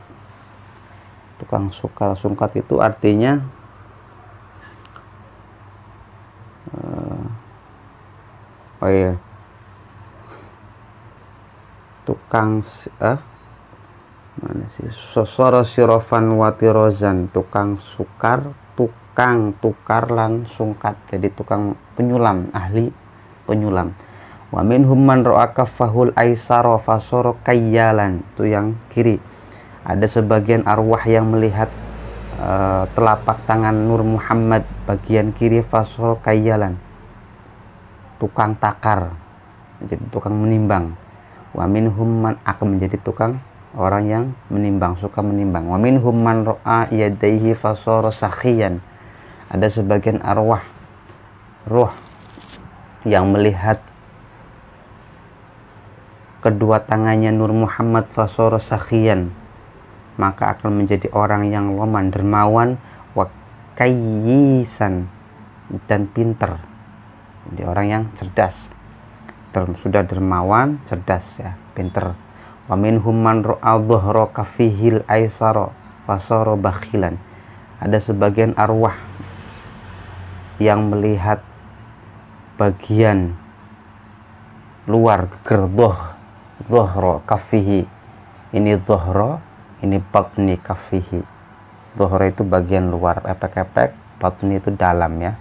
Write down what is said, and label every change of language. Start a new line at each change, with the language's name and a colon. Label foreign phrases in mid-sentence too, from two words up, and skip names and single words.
Banjar: Tukang tukar sungkat itu artinya tukang mana sih,
Arabic: sosoro sirofan watirozan,
Banjar: tukang sukar, tukang tukar lan sungkat. Jadi tukang penyulam, ahli penyulam.
Arabic: Wa minhum man ra'a kaffahul aisara fasara kayyalan,
Banjar: itu yang kiri. Ada sebagian arwah yang melihat telapak tangan Nur Muhammad bagian kiri,
Arabic: fasara kayyalan,
Banjar: tukang takar, jadi tukang menimbang.
Arabic: Wa minhum man,
Banjar: akan menjadi tukang, orang yang menimbang, suka menimbang.
Arabic: Wa minhum man ra'a yadaihi fasara sakhiyan.
Banjar: Ada sebagian arwah roh yang melihat kedua tangannya Nur Muhammad
Arabic: fasara sakhiyan,
Banjar: maka akan menjadi orang yang loman, dermawan,
Arabic: wa kayyisan,
Banjar: dan pinter. Jadi orang yang cerdas, sudah dermawan, cerdas ya, pinter.
Arabic: Wa minhum man ra'a dhuhra kaffihil aisara fasara bakhilan.
Banjar: Ada sebagian arwah yang melihat bagian luar geger
Arabic: dhuhra kaffihi,
Banjar: ini dhuhra, ini
Arabic: batni kaffihi.
Banjar: Dhuhra itu bagian luar, epek-epek, batni itu dalam ya.